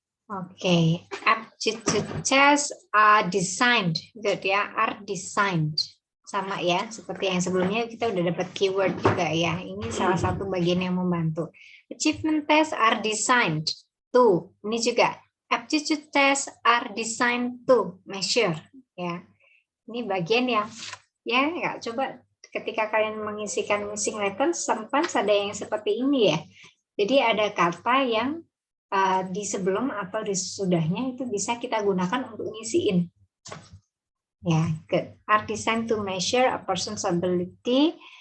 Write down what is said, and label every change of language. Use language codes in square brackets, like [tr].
[en] Okay, aptitude tests are designed, good ya, are designed. [id] Sama ya, seperti yang sebelumnya kita udah dapat keyword juga ya. Ini salah satu bagian yang membantu. [en] Achievement tests are designed to, [id] ini juga [en] aptitude tests are designed to measure ya. [id] Ini bagian yang ya nggak, coba ketika kalian mengisikan missing letters sometimes ada yang seperti ini ya. Jadi ada kata yang di sebelum atau di sesudahnya itu bisa kita gunakan untuk ngisiin. Ya, good. [en] Are designed to measure a person's ability.